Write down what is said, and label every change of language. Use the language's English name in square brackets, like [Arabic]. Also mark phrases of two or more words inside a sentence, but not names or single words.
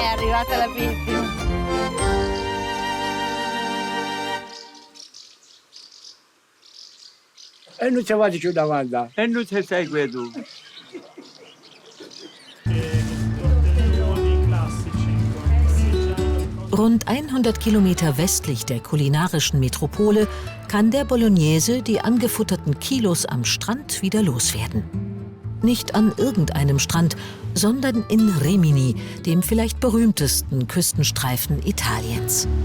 [Italian] arrivata la vittima. E non ci vado più davanti. E non ci segui tu. [German] Rund 100 Kilometer westlich der kulinarischen Metropole kann der Bolognese die angefutterten Kilos am Strand wieder loswerden. Nicht an irgendeinem Strand, sondern in Rimini, dem vielleicht berühmtesten Küstenstreifen Italiens.